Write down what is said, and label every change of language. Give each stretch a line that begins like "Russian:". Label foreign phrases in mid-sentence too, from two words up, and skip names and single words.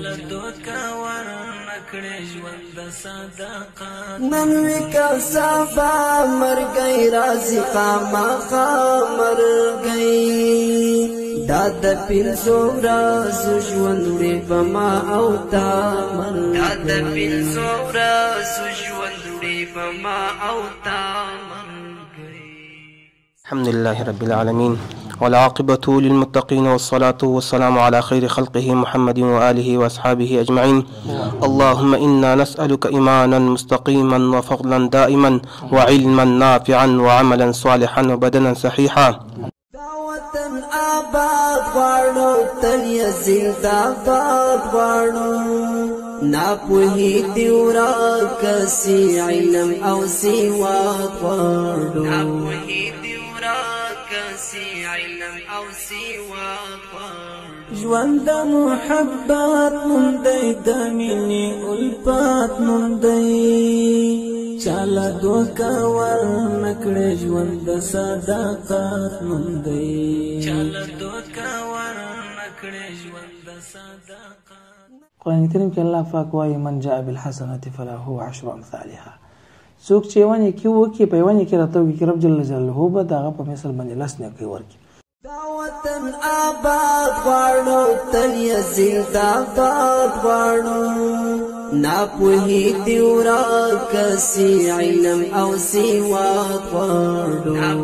Pashto: نن وی که سبا مرګی راځي خامخا مرګی دا د پنځو ورځو ژوند وړي په ما او تا
Arabic: الحمد لله رب العالمين والعاقبة للمتقين والصلاة والسلام على خير خلقه محمد وآله وأصحابه أجمعين. اللهم إنا نسألك إيمانا مستقيما وفضلا دائما وعلما نافعا وعملا صالحا وبدنا صحيحا.
Pashto: وطن آباد غواړو تل یې زنده‌باد غواړو ناپوهي دې ورکسي علم او سواد غواړو ژوند د محبت موندی د مینې الفت موندی چاله دوکه ورنکړې ژوند د صداقت موندی قرآن کریم کې الله پاک وایي
Arabic: من جاء بالحسنة فله عشر امثالها
Pashto: څوک چې ونې کې وکړي په ونې کې راته وکړي رب
Arabic: جل جلاله
Pashto: به د هغه په مثل باندې لس نیکۍ ورکړي. دا وطن آباد غواړو تل یې زنده‌باد غواړو ناپوهي دې ورکسي علم او سواد غواړو